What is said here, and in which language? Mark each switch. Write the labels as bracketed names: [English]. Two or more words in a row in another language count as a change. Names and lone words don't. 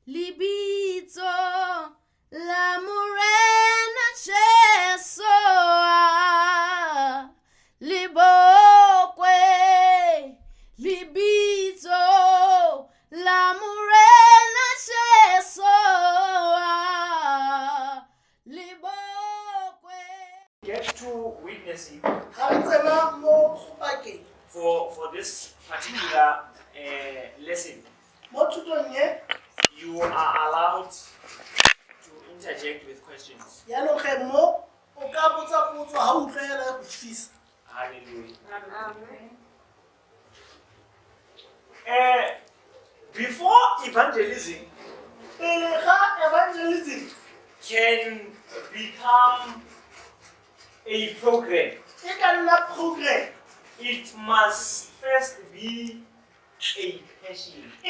[Southern Sotho] Libito la morena chesoa libokwe libito la morena chesoa libokwe. [English] Get to witnessing for this particular lesson. You are allowed to interject with questions. Hallelujah. Before evangelism can become a program, it must first be a passion.